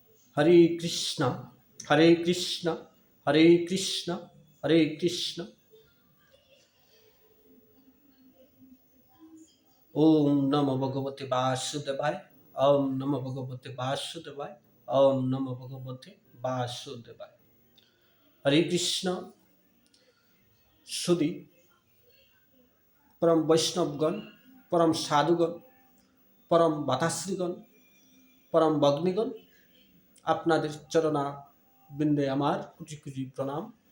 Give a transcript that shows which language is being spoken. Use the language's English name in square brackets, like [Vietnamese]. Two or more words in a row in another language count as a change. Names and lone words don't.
[Sanskrit] হরে কৃষ্ণ হরে কৃষ্ণ হরে কৃষ্ণ হরে কৃষ্ণ। ওম নমো ভগবতে বাসুদেবায়। ওম নমো ভগবতে বাসুদেবায়। ওম নমো ভগবতে বাসুদেবায়। হরে কৃষ্ণ। [Bangla] সুধী পরম বৈষ্ণবগণ, পরম সাধুগণ, পরম বাতাশ্রীগণ, পরম ভগ্নীগণ, আপনাদের চরণা বিন্দে আমার কোটি কোটি প্রণাম।